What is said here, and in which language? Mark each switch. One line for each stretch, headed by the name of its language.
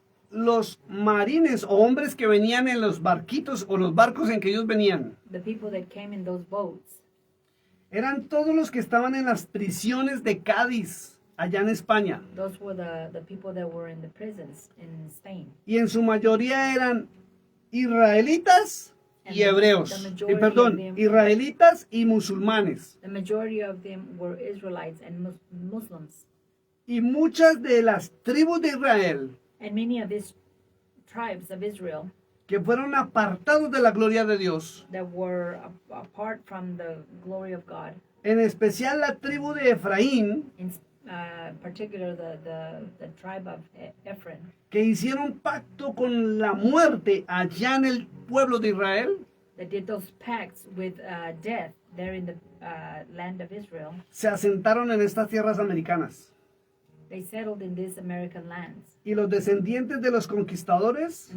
Spanish: los marines o hombres que venían en los barquitos o los barcos en que ellos venían,
English: The people that came in those boats,
Spanish: eran todos los que estaban en las prisiones de Cádiz, allá en España.
English: those were the people that were in the prisons in Spain.
Spanish: Y en su mayoría eran israelitas y hebreos. Israelitas y musulmanes.
English: The majority of them were Israelites and Muslims.
Spanish: Y muchas de las tribus de Israel
English: And many of these tribes of Israel
Spanish: que fueron apartados de la gloria de Dios,
English: that were apart from the glory of God,
Spanish: en especial la tribu de Efraín,
English: in particular the tribe of Ephraim,
Spanish: que hicieron pacto con la muerte allá en el pueblo de Israel,
English: that did those pacts with death there in the land of Israel.
Spanish: se asentaron en estas tierras americanas.
English: They settled in these American lands.
Spanish: Y los descendientes de los conquistadores